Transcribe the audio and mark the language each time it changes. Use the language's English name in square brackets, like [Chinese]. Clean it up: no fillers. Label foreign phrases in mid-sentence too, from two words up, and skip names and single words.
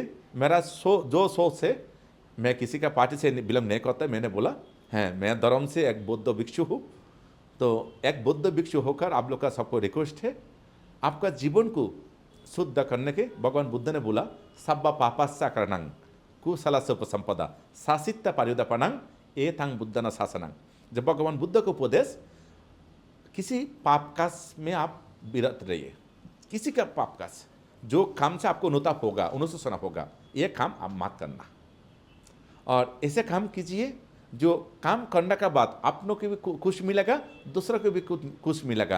[Hindi] मेरा जो सोच है, मैं किसी का पार्टी से बिलोंग नहीं करता। मैंने बोला है मैं धर्म से एक बौद्ध भिक्षु हूँ। तो एक बौद्ध भिक्षु होकर आप लोग का सबको रिक्वेस्ट है, आपका जीवन को शुद्ध करने के भगवान बुद्ध ने बोला [Pali] सब्बा पापास्सा करणं कुशलस्य उपसंपदा शासित्य पारियोदपणं एतां बुद्धना शासनं। [Hindi] जब भगवान बुद्ध का उपदेश किसी पाप काज में आप विरत रहिए, किसी का पाप काज जो काम से आपको अनुताप होगा, अनुशोचना होगा, ये काम आप मत करना। और ऐसे काम कीजिए जो काम करने के बाद आप लोग को भी खुश मिलेगा, दूसरों को भी खुश मिलेगा।